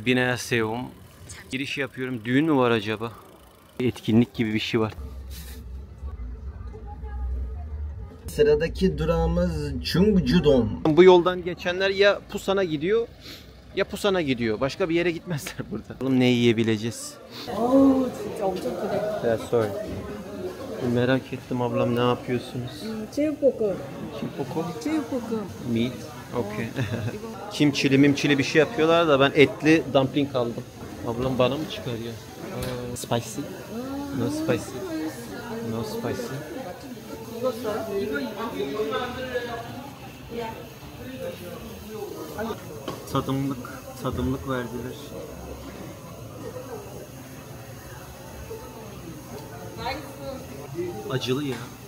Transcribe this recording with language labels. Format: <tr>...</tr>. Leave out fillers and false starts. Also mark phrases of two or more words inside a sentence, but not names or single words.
<tr>Bineaseum. Giriş yapıyorum. Düğün mü var acaba? Etkinlik gibi bir şey var. Sıradaki durağımız Chungjudong. Bu yoldan geçenler ya Pusan'a gidiyor ya Pusan'a gidiyor. Başka bir yere gitmezler burada. Bakalım ne yiyebileceğiz.</tr> <en>Yeah, sorry.</en> <tr>Merak ettim ablam, ne yapıyorsunuz?</tr> <ko>제육볶음. Chimpoko? 제육볶음.</ko> <en>Meat. Okay.</en> <tr>Kimçili bir şey yapıyorlar da ben etli dumpling aldım. Ablam bana mı çıkarıyor?</tr> <en>Spicy? No spicy. No spicy.</en> <tr>Tadımlık verdiler. Acılı ya.</tr>